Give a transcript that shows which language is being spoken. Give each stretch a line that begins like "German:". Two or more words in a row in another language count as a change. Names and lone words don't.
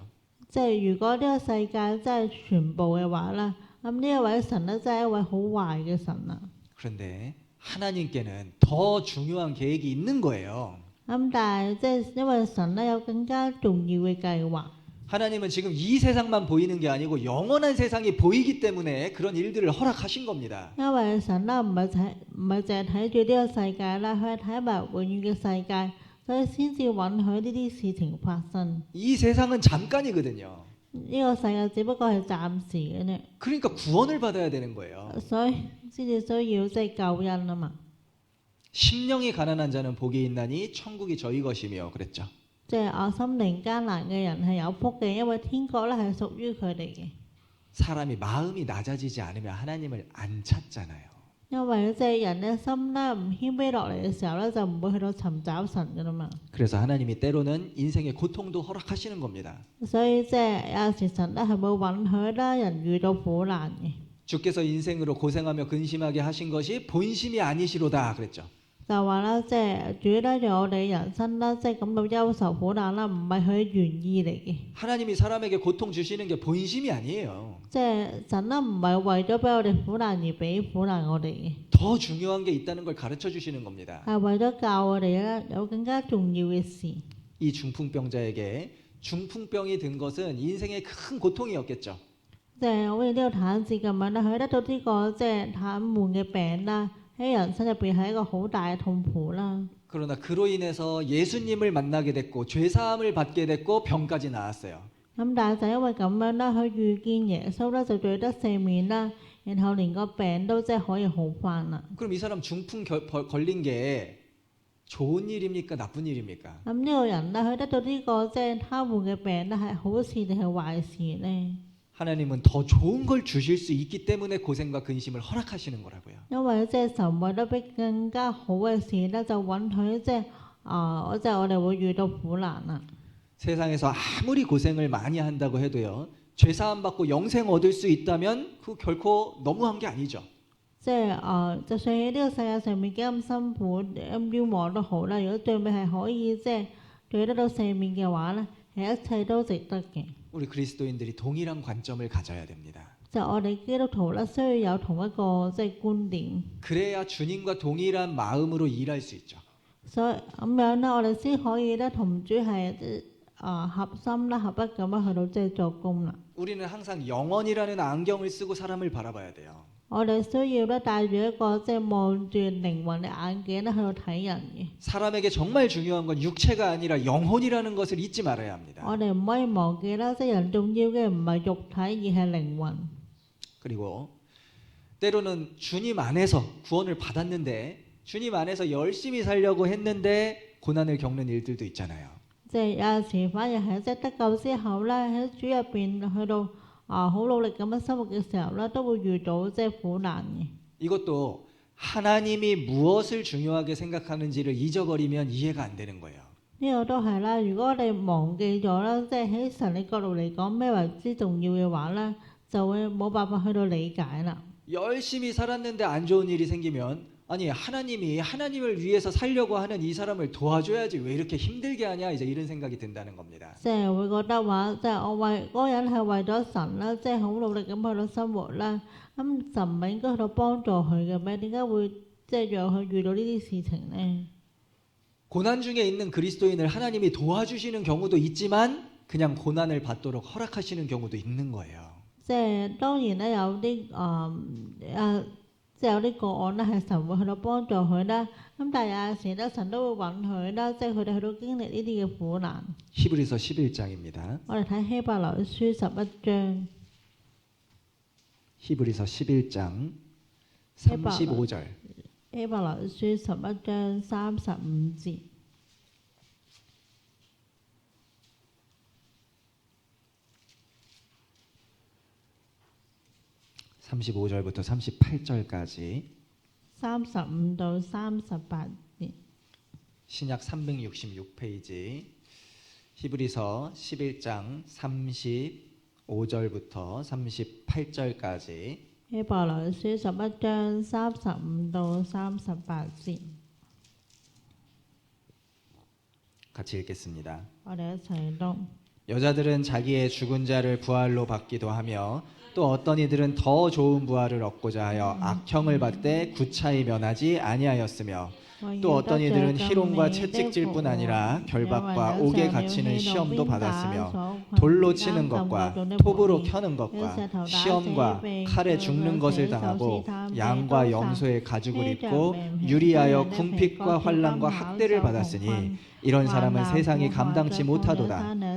Cantonese: 即係如果呢個世界真係全部嘅話咧，咁呢一位神咧真係一位好壞嘅神啊。
Korean: 그런데 하나님께는 더 중요한 계획이 있는 거예요.
Cantonese: 咁但係即係因為神咧有更加重要嘅計劃。
Korean: 하나님은 지금 이 세상만 보이는 게 아니고 영원한 세상이 보이기 때문에 그런 일들을 허락하신 겁니다.
Cantonese: 因為神咧唔係淨係睇住呢個世界啦，佢係睇埋永遠嘅世界，所以先至允許呢啲事情發生。
Korean: 이 세상은 잠깐이거든요.
Cantonese: 呢個世界只不過係暫時嘅啫，
Korean: 그러니까 구원을 받아야 되는 거예요.
Cantonese: 所以先至需要即係救恩啊嘛。
Korean: 심령이 가난한 자는 복이 있나니 천국이 저희 것이며 그랬죠.
Cantonese: 即係心靈艱難嘅人係有福嘅，因為天國咧係屬於佢哋嘅。
Korean: 사람이 마음이 낮아지지 않으면 하나님을 안 찾잖아요.
Cantonese: 因為即係人嘅心咧唔謙卑落嚟嘅時候咧，就唔會去到尋找神噶啦嘛。
Korean: 그래서 하나님이 때로는 인생의 고통도 허락하시는 겁니다.
Cantonese: 所以即係有時神咧係會允許啦人遇到苦難嘅。
Korean: 주께서 인생으로 고생하며 근심하게 하신 것이 본심이 아니시로다 그랬죠.
Cantonese: 就話啦，即係主咧讓我哋人生啦，即係感到憂愁苦難啦，唔係佢原意嚟嘅。
Korean: 하나님이 사람에게 고통 주시는 게 본심이 아니에요.
Cantonese: 即係神啦，唔係為咗俾我哋苦難而俾苦難我哋嘅，
Korean: 더 중요한 게 있다는 걸 가르쳐 주시는 겁니다.
Cantonese: 係為咗教我哋咧有更加重要嘅事。
Korean: 이 중풍병자에게 중풍병이 든 것은 인생의 큰 고통이었겠죠.
Cantonese: 即係好似呢個癱子咁樣啦，佢得到呢個即係癱瘓嘅病啦，喺人生入邊係一個好大嘅痛苦啦。
Korean: 그러나 그로 인해서 예수님을 만나게 됐고 죄사함을 받게 됐고 병까지 나았어요.
Cantonese: 咁但係就因為咁樣啦，佢遇見耶穌啦，就罪得赦免啦，然後連個病都即係可以好翻啦。
Korean: 그럼 이 사람 중풍 걸린 게 좋은 일입니까? 나쁜 일입니까?
Cantonese: 咁呢個人咧，佢得到呢個即係癱瘓嘅病咧，係好事定係壞事咧？
Korean: 하나님은 더 좋은 걸 주실 수 있기 때문에 고생과 근심을 허락하시는 거라고요.
Cantonese: 因為即係神為咗俾更加好嘅事咧，就允許即係即係我哋會遇到苦難啦。
Korean: 세상에서 아무리 고생을 많이 한다고 해도요. 죄사함 받고 영생 얻을 수 있다면 그 결코 너무한 게 아니죠.
Cantonese: 即係就算喺呢個世界上面幾咁辛苦、咁冤枉都好啦，如果最尾係可以即係罪得到赦免嘅話咧，係一切都值得嘅。
Korean: 우리 그리스도인들이 동일한 관점을 가져야 됩니다.
Cantonese: 就我哋基督徒咧，需要有同一個即係觀點，
Korean: 그래야 주님과 동일한 마음으로 일할 수 있죠.
Cantonese: 所以咁樣咧，我哋先可以咧同主係合心啦、合一咁樣去到即係作工啦。
Korean: 우리는 항상 영원이라는 안경을 쓰고 사람을 바라봐야 돼요.
Cantonese: 我哋需要咧帶住一個即係望住靈魂嘅眼鏡咧去到睇人嘅。
Korean: 사람에게 정말 중요한 건 육체가 아니라 영혼이라는 것을 잊지 말아야 합니다.
Cantonese: 我哋唔可以忘記啦，即係人重要嘅唔係肉體而係靈魂。
Korean: 그리고 때로는 주님 안에서 구원을 받았는데 주님 안에서 열심히 살려고 했는데 고난을 겪는 일들도 있잖아요.
Cantonese: 即係有陣時反而係即係得救之後咧，喺主入邊去到好努力咁樣生活嘅時候咧，都會遇到即係苦難嘅。
Korean: 이것도 하나님이 무엇을 중요하게 생각하는지를 잊어버리면 이해가 안 되는 거예요.
Cantonese: 呢個都係啦，如果我哋忘記咗啦，即係喺神嘅角度嚟講咩為之重要嘅話咧，就會冇辦法去到理解啦。
Korean: 열심히 살았는데 안 좋은 일이 생기면 아니 하나님이 하나님을 위해서 살려고 하는 이 사람을 도와줘야지 왜 이렇게 힘들게 하냐 이제 이런 생각이 든다는 겁니다.
Cantonese: 即係會覺得話，即係我為嗰個人係為咗神啦，即係好努力咁去到生活啦，咁神唔係應該去到幫助佢嘅咩？點解會即係讓佢遇到呢啲事情呢？
Korean: 고난 중에 있는 그리스도인을 하나님이 도와주시는 경우도 있지만 그냥 고난을 받도록 허락하시는 경우도 있는 거예요.
Cantonese: 即係當然咧，有啲即係有啲個案咧係神會去到幫助佢啦。咁但係有陣時咧，神都會允許啦，即係佢哋去到經歷呢啲嘅苦難。
Korean: 히브리서 11장입니다.
Cantonese: 我哋睇希伯來書11章，
Korean: 히브리서 11장 35절.
Cantonese: 希伯來書11章35節。
Korean: 35절부터 38절까지
Cantonese: 35 到38節，
Korean: 신약 366페이지 히브리서 11장 35절부터 38절까지
Cantonese: 希伯來書11章35到38節，
Korean: 같이 읽겠습니다.
Cantonese: 我哋一齊讀。
Korean: 여자들은 자기의 죽은 자를 부활로 받기도 하며 또 어떤 이들은 더 좋은 부활을 얻고자 하여 악형을 받되 구차히 면하지 아니하였으며 또 어떤 이들은 희롱과 채찍질뿐 아니라 결박과 옥에 갇히는 시험도 받았으며 돌로 치는 것과 톱으로 켜는 것과 시험과 칼에 죽는 것을 당하고 양과 염소의 가죽을 입고 유리하여 궁핍과 환난과 학대를 받았으니 이런 사람은 세상이 감당치 못하도다.